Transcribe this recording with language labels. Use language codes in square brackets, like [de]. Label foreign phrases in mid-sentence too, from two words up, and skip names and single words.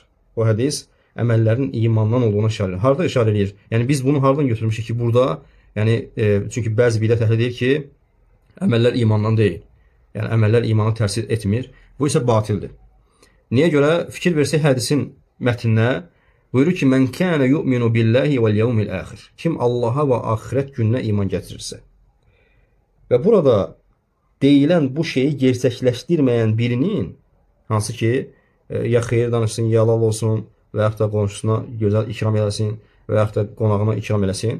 [az] Bu hədis əməllərin imandan olduğuna işarə edir. Harda işarə edir? Yəni biz bunu hardan götürmüşük ki, burada Yəni çünki bəzi bidət əhli deyir ki, əməllər imandan deyil. Yəni əməllər imana təsir etmir. Bu isə batildir. Niyə görə? Fikir versək hədisin mətninə buyurur ki, [ar] "من كان يؤمن بالله واليوم الآخر." [az] Kim Allaha və axirət gününə iman gətirirsə. Və burada deyilən bu şeyi gerçəkləşdirməyən birinin, hansı ki, ya xeyir danışsın, ya halal olsun və yaxud da qonşusuna gözəl ikram eləsin və yaxud da qonağına ikram eləsin.